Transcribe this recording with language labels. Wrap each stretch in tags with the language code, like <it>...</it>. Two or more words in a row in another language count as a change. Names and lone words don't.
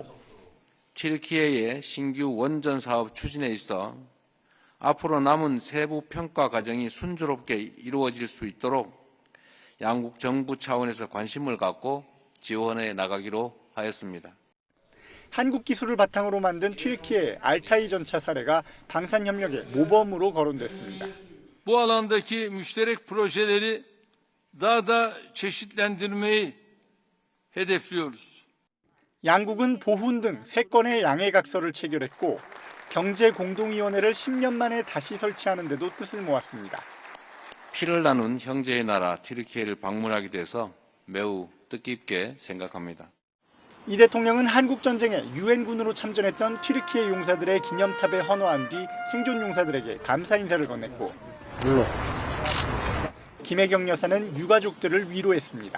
<ko>튀르키예의 신규 원전 사업 추진에 있어 앞으로 남은 세부 평가 과정이 순조롭게 이루어질 수 있도록 양국 정부 차원에서 관심을 갖고 지원해 나가기로 하였습니다. 한국 기술을 바탕으로 만든 튀르키예 알타이 전차 사례가 방산 협력의 모범으로 거론됐습니다.</ko> <tr>Bu alandaki müşterek projeleri daha da çeşitlendirmeyi hedefliyoruz.</tr> <ko>양국은 보훈 등 3건의 양해각서를 체결했고 경제공동위원회를 10년 만에 다시 설치하는 데도 뜻을 모았습니다. 피를 나눈 형제의 나라 튀르키예를 방문하게 돼서 매우 뜻깊게 생각합니다. 이 대통령은 한국전쟁에 유엔군으로 참전했던 튀르키예 용사들의 기념탑에 헌화한 뒤 생존 용사들에게 감사 인사를 건넸고 김혜경 여사는 유가족들을 위로했습니다.</ko>